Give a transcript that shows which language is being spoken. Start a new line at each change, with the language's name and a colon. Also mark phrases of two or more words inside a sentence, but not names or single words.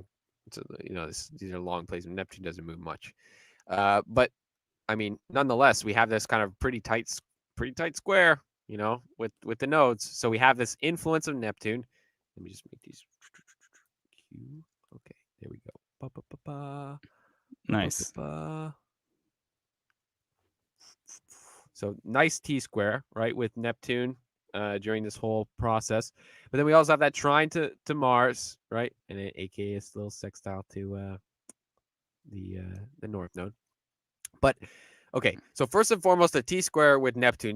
English: These are long places. Neptune doesn't move much. But I mean, nonetheless, we have this kind of pretty tight square. With the nodes. So we have this influence of Neptune. Let me just make these. Okay, there we go. Ba, ba, ba, ba. Ba, ba, ba, Nice. ba. So nice T square, right, with Neptune during this whole process. But then we also have that trine to Mars, right, and aka a little sextile to the North Node. But okay, so first and foremost, the T square with Neptune.